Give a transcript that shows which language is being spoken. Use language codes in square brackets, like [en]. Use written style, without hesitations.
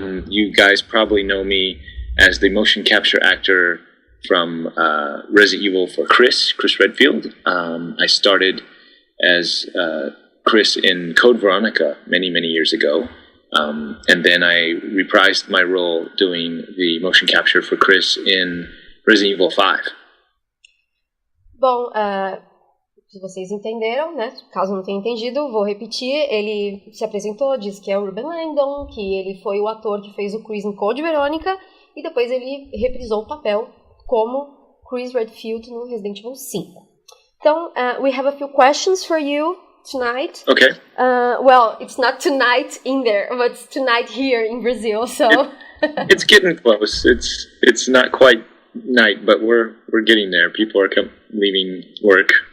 [en] You guys probably know me as the motion capture actor from Resident Evil for Chris Redfield. I started as Chris in Code Veronica many, many years ago. And then I reprised my role doing the motion capture for Chris in Resident Evil 5. [pt] Bom, se vocês entenderam, né? Caso não tenha entendido, vou repetir. Ele se apresentou, disse que é o Reuben Langdon, que ele foi o ator que fez o Chris em Code Veronica, e depois ele reprisou o papel como Chris Redfield no Resident Evil 5. [en] Então, we have a few questions for you tonight. Okay. Well, it's not tonight in there, but it's tonight here in Brazil, so... It's getting close. It's not quite night, but we're getting there. People are leaving work.